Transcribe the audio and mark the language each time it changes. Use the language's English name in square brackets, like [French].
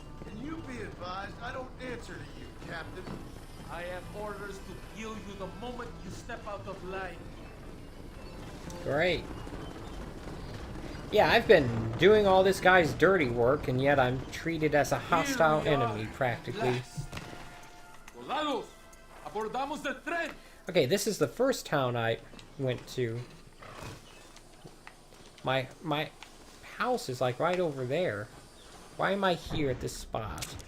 [English] Can you be advised I don't answer to you, Captain? I have orders to kill you the moment you step out of line. Great. Yeah, I've been doing all this guy's dirty work, and yet I'm treated as a hostile enemy, practically. [Spanish] Soldados, abordamos el tren. [English] Okay, this is the first town I went to. My house is like right over there. Why am I here at this spot?